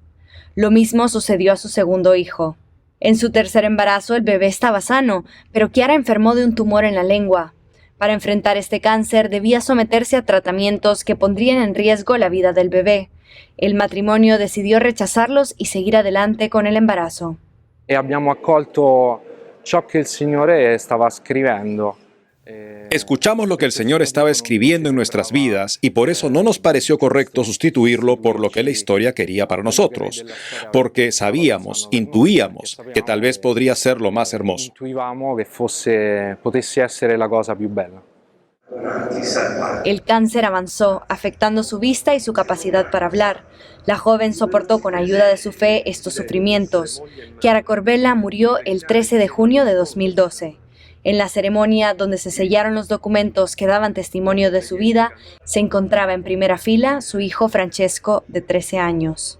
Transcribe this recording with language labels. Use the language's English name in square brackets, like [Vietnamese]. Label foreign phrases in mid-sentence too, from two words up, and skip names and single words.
[Spanish] Lo mismo sucedió a su segundo hijo. En su tercer embarazo el bebé estaba sano, pero Chiara enfermó de un tumor en la lengua. Para enfrentar este cáncer debía someterse a tratamientos que pondrían en riesgo la vida del bebé. El matrimonio decidió rechazarlos y seguir adelante con el embarazo. [Italian] Abbiamo accolto ciò che il Signore stava scrivendo. [Spanish] Escuchamos lo que el Señor estaba escribiendo en nuestras vidas y por eso no nos pareció correcto sustituirlo por lo que la historia quería para nosotros, porque sabíamos, intuíamos que tal vez podría ser lo más hermoso. [Italian] Intuivamo che potesse essere la cosa più bella. [Spanish] El cáncer avanzó, afectando su vista y su capacidad para hablar. La joven soportó con ayuda de su fe estos sufrimientos. Chiara Corbella murió el 13 de junio de 2012. En la ceremonia donde se sellaron los documentos que daban testimonio de su vida, se encontraba en primera fila su hijo Francesco, de 13 años.